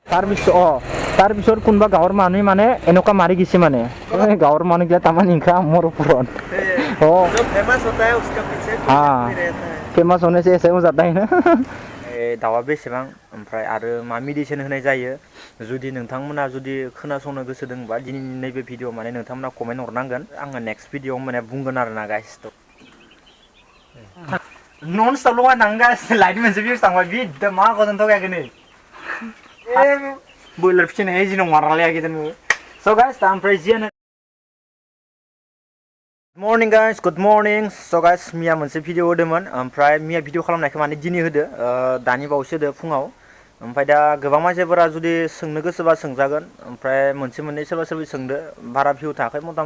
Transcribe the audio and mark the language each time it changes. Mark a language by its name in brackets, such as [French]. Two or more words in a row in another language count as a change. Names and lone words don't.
[Assamese] তাৰপিছত কোনোবা গাঁৱৰ মানুহে মানে এনেকুৱা মাৰি গৈছে মানে গাঁৱৰ মানুহগিলা তামান ইনকা মোৰ ওপৰত [Hindi] फेमस होता है उसका पीछे रहता है फेमस होने से ऐसे हो जाता है ना [Bodo] दाउआ बेसेबां ओमफ्राय आरो मा मेडिसिन होनाय जायो जुदि नोंथांमोना जुदि खोनासंनो गोसो दंबा दिनैनि नैबे भिडिअ माने नोंथांमोना कमेन्ट हरनांगोन आङो [English] next video [Bodo] माने बुंगोन आरोना गाइस [English] non stop [Bodo] लगायनांगोन गाइस लाइट मोनसे भिउस थांबाय बिद्दा मा गोजोनथ' गायाखै नै बयलार फिसिनाय जिनाव मारालायाखै दोनबो स' गाइस दा ओमफ्राय जियानो [English] morning guys good morning [Bodo] स' गाइस मिया मोनसे भिडिअ होदोंमोन ओमफ्राय मिया भिडिअ खालामनायखौ माने दिनै होदो दानि बावैसो होदो फुङाव ओमफ्राय दा गोबां मानसिफोरा जुदि सोंनो गोसोबा सोंजागोन ओमफ्राय मोनसे मोननै सोरबा सोरबा सोंदो बारा भिउ थायाखै मथा